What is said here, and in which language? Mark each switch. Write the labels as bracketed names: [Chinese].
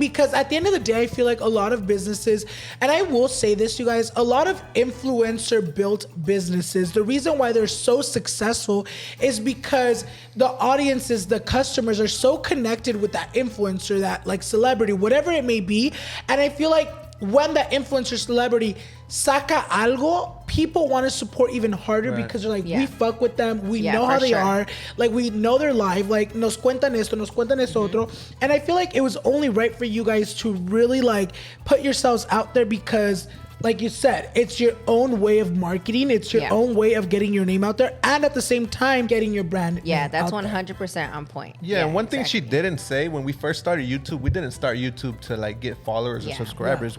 [English] Because at the end of the day, I feel like a lot of businesses, and I will say this, you guys, a lot of influencer built businesses, the reason why they're so successful is because the audiences, the customers are so connected with that influencer, that like celebrity, whatever it may be. And I feel like when that influencer celebrity [Spanish] saca algo, [English] people want to support even harder because they're like, we fuck with them. We know how they are. Like, we know they're live. [Spanish] Like, nos cuentan esto otro. [English] And I feel like it was only right for you guys to really like put yourselves out there because, like you said, it's your own way of marketing. It's your own way of getting your name out there, and at the same time, getting your brand. Yeah, that's out 100% on point. Yeah, and one thing she didn't say when we first started YouTube, we didn't start YouTube to like get followers or subscribers.